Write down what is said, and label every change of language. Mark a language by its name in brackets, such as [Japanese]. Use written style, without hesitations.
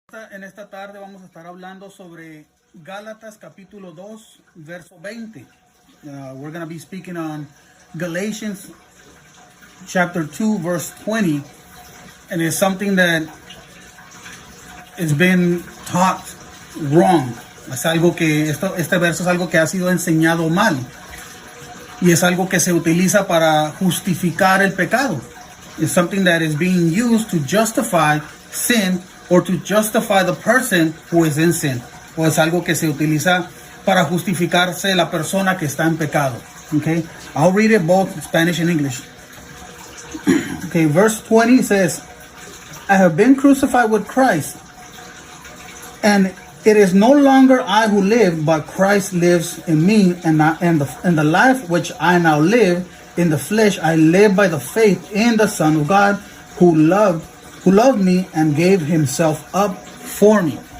[Spanish] En esta tarde vamos a estar hablando sobre Gálatas capítulo 2, verso 20. [English] We're going to be speaking on Galatians chapter 2, verse 20. And it's something that has been taught wrong. [Spanish] Es algo que, este verso es algo que ha sido enseñado mal. Y es algo que se utiliza para justificar el pecado. [English] It's something that is being used to justify sin or to justify the person who is in sin. [Spanish] O es algo que se utiliza para justificarse la persona que está en pecado. [English] Okay, I'll read it both in Spanish and English. Okay, verse 20 says, I have been crucified with Christ, and it is no longer I who live, but Christ lives in me, and the life which I now live in the flesh, I live by the faith in the Son of God, who loved me and gave himself up for me.